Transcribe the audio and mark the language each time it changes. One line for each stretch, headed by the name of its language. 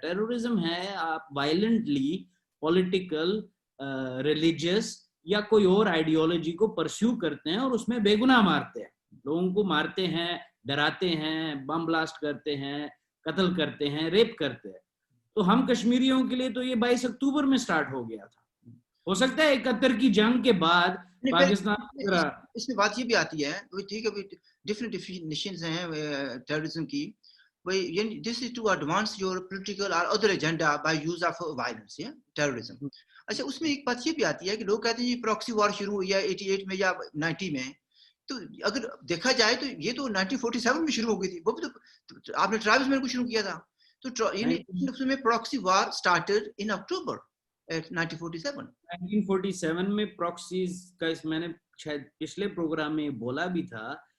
Urdu: Terrorism ہے آپ violently political, religious یا کوئی اور آئیڈیالوجی کو پرسیو کرتے ہیں اور اس میں بے گناہ مارتے ہیں, لوگوں کو مارتے ہیں, ڈراتے ہیں, بم بلاسٹ کرتے ہیں, قتل کرتے ہیں, ریپ کرتے ہیں. تو ہم کشمیریوں کے لیے تو یہ 22 اکتوبر میں سٹارٹ ہو گیا تھا. ہو سکتا ہے 71 کی جنگ کے بعد پاکستان اس میں بات یہ بھی آتی ہے, ٹھیک ہے, ڈفرینٹ ڈیفینیشنز ہیں ٹیررزم کی.
English: This is to advance your political or other agenda by use of violence, terrorism.
Urdu: اچھا, اس میں ایک بات یہ بھی آتی ہے کہ لوگ کہتے ہیں یہ پراکسی وار شروع ہوئی ہے 88 میں یا 90 میں, تو اگر دیکھا جائے تو یہ تو 1947 میں شروع ہو گئی تھی. وہ بھی تو آپ نے ٹرائبلز میں شروع کیا تھا, تو اس میں
English: proxy war started in October
Urdu: 1947 میں پراکسیز کا, میں نے شاید پچھلے پروگرام میں بولا بھی تھا